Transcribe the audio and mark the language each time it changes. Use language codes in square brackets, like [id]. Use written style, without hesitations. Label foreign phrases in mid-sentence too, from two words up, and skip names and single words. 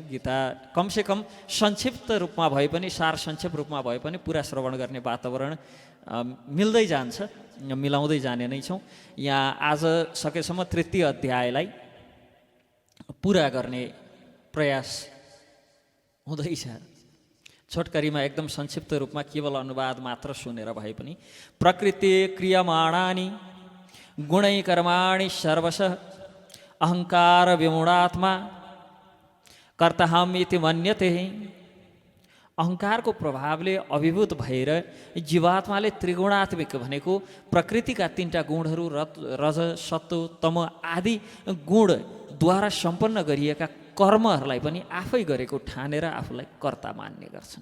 [ne] गीता कमसेकम संक्षिप्त रूपमा भए पनि, सार संक्षेप रूपमा भए पनि पुरा श्रवण गर्ने वातावरण मिल्दै जान्छ, मिलाउँदै जाने नै छौँ। यहाँ आज सकेसम्म 3य अध्यायलाई पुरा गर्ने प्रयास हुँदैछ। छोटकरीमा एकदम संक्षिप्त रूपमा केवल अनुवाद मात्र सुनेर भए पनि, [sa] प्रकृति क्रियमाणानि गुणै कर्माणि सर्वशः अहंकार विमूढात्मा कर्ताहम इति मन्यते। [ne] अहङ्कारको प्रभावले अभिभूत भएर जीवात्माले त्रिगुणात्मिक भनेको प्रकृतिका तीनटा गुणहरू रज सत्व तम आदि गुणद्वारा सम्पन्न गरिएका कर्महरूलाई पनि आफै गरेको ठानेर आफूलाई कर्ता मान्ने गर्छन्।